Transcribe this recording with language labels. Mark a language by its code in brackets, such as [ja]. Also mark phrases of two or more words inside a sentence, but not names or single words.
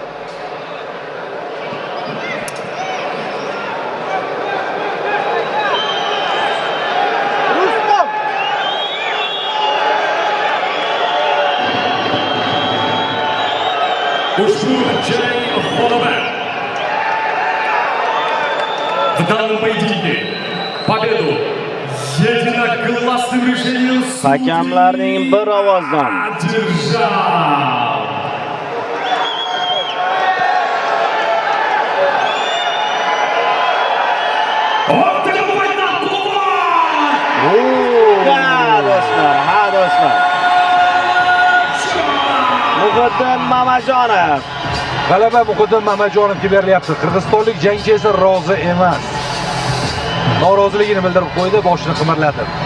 [uz] Ushbu jang g'olibi [ru] в данном поединке победу единогласным решением [uz] Hakamlarning bir ovozdan [ru] одержал. Он требует на кулак! [uz] Ha do'stlar. Muqaddam Mamajonov. G'alaba Muqaddam Mamajonovga berilyapti. Qirg'izistonlik jangchi esa rozi emas. Noroziligini bildirib qo'ydi, boshini qimirlatib.